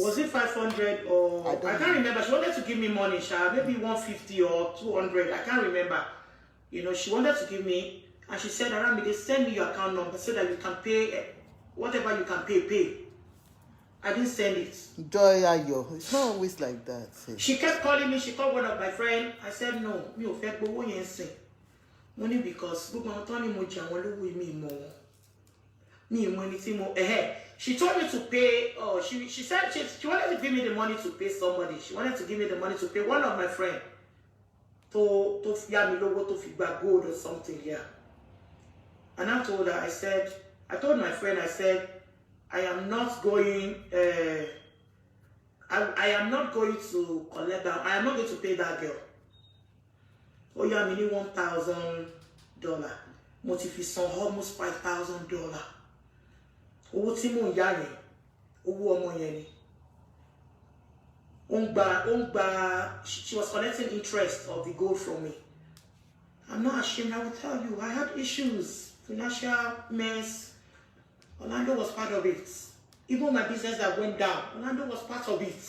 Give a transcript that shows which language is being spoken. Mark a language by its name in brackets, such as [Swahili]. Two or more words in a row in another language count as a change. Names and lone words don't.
[English] Was it 500 or I can't remember. She wanted to give me money, maybe 150 or 200. I can't remember. You know, she wanted to give me, and she said, Aramide, send me your account number so that you can pay whatever you can pay. I didn't send it. Joy Ayo. It's not always like that. She kept calling me. She called one of my friends. I said, no, [Yoruba] me ò fẹ́ gbowó yẹn sìn. [English] Money because [Yoruba] gbogbo àwọn tó ní mo jẹ àwọn lówó mi mọ̀. [English] She told me to pay. Oh, she said she wanted to give me the money to pay somebody. She wanted to give me the money to pay one of my friends. To figure gold or something here. And I told her, I told my friend, I am not going. I am not going to collect that. I am not going to pay that girl. Oh yeah, I mean $1,000. Motivation almost $5,000. [Yoruba] Owó tí mò ń yá yẹn, owó ọmọ yẹn ni. [English] She was collecting interest of the gold from me. I'm not ashamed, I will tell you, I had issues, financial mess. Orlando was part of it. Even my business that went down, Orlando was part of it.